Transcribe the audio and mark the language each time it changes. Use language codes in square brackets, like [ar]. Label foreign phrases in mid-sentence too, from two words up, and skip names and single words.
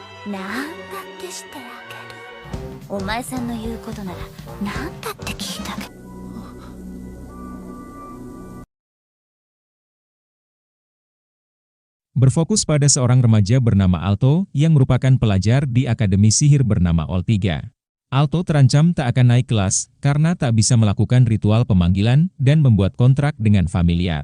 [ja] なんだってしてあげる。お前さんの言うことならなんだって聞いてあげる。 [id] Berfokus pada seorang remaja bernama Alto yang merupakan pelajar di Akademi Sihir bernama Ol3. Alto terancam tak akan naik kelas karena tak bisa melakukan ritual pemanggilan dan membuat kontrak dengan familiar.